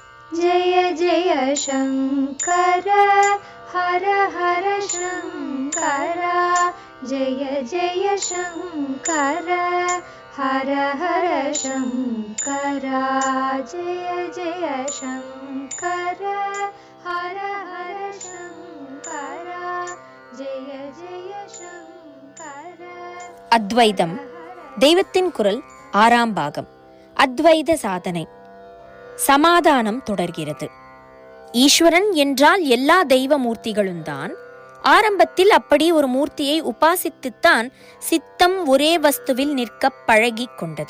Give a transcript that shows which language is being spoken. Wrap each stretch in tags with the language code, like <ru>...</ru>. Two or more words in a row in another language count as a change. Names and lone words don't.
<sa>जय जय शङ्कर हर हर शङ्कर जय जय शङ्कर हर हर शङ्कर जय जय शङ्कर हर हर शङ्कर जय जय शङ्कर.</sa> <ta>அத்வைதம் தெய்வத்தின் குரல் 6ஆம் பாகம். அத்வைத சாதனை. சமாதானம் தொடர்கிறது. ஈஸ்வரன் என்றால் எல்லா தெய்வ மூர்த்திகளும் தான். ஆரம்பத்தில் அப்படி ஒரு மூர்த்தியை உபாசித்துத்தான் சித்தம் ஒரே வஸ்துவில் நிற்க பழகி கொண்டது.</ta>